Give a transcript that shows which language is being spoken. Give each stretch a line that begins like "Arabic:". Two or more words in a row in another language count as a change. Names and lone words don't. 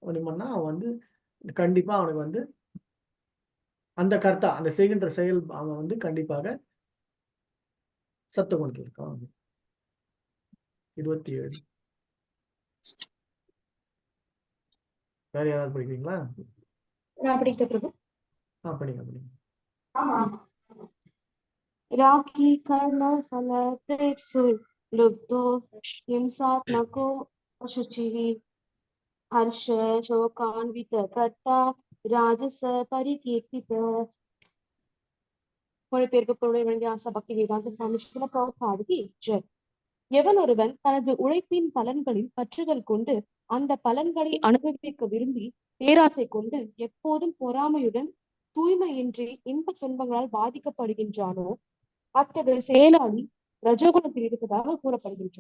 Tamil: அவன் வந்து கண்டிப்பா அவனுக்கு வந்து அந்த கர்த்தா, அந்த செய்கின்ற செயல் அவன் வந்து கண்டிப்பாக சத்துவகுணத்தில் இருக்கான். 27. வேற யாராவது படிக்கிறீங்களா? நான் படிக்க பிரபு. படிங்க படிங்க.
Sanskrit: राखी कर्म फल प्रेक्षु लुब्धो हिंसात्मको अशुचिः हर्ष शोकान्वित कर्ता राजस परिकीर्तित.
Tamil: மொழிபெயர்ப்பு பொருளை வழங்கிய ஆசா பக்தி வேதாந்த சுவாமி ஸ்ரீல பிரபுபாதுக்கு ஜெய். எவன் ஒருவன் தனது உழைப்பின் பலன்களில் பற்றுதல் கொண்டு அந்த பலன்களை அனுபவிக்க விரும்பி பேராசை கொண்டு எப்போதும் பொறாமையுடன் தூய்மையின்றி இன்ப துன்பங்களால் பாதிக்கப்படுகின்றானோ அத்தகைய செயலாளி ரஜோகுணத்தில் இருப்பதாக கூறப்படுகின்றது.